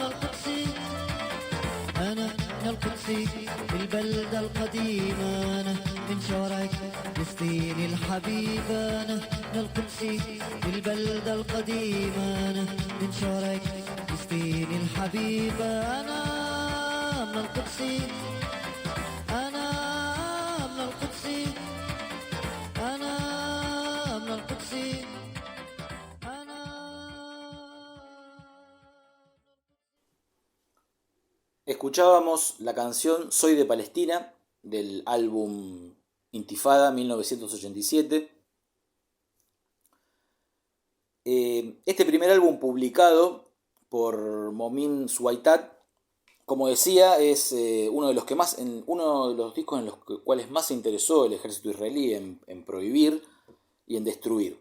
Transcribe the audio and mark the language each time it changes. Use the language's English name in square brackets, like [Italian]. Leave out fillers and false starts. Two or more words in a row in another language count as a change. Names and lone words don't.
[Arabic] القدس أنا من القدس البلدة القديمة أنا من شوارع فلسطين الحبيبة أنا من القدس البلدة القديمة أنا من شوارع فلسطين الحبيبة أنا من القدس أنا من القدس أنا من القدس أنا. [Spanish] Escuchábamos la canción Soy de Palestina del álbum Intifada 1987. Este primer álbum publicado por Momin Suaitat, como decía, es uno de los discos en los cuales más se interesó el ejército israelí en prohibir y en destruir.